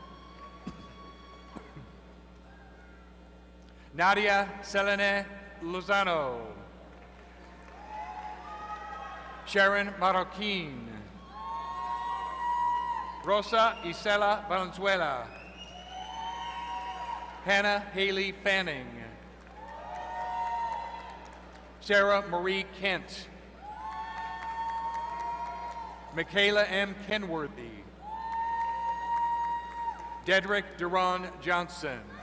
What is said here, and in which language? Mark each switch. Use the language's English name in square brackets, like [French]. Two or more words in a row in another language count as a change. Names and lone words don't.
[English] Nadia Selene Lozano. Sharon Marroquin. Rosa Isela Valenzuela. Hannah Haley Fanning. Sarah Marie Kent. Michaela M. Kenworthy. Dedrick Duran Johnson.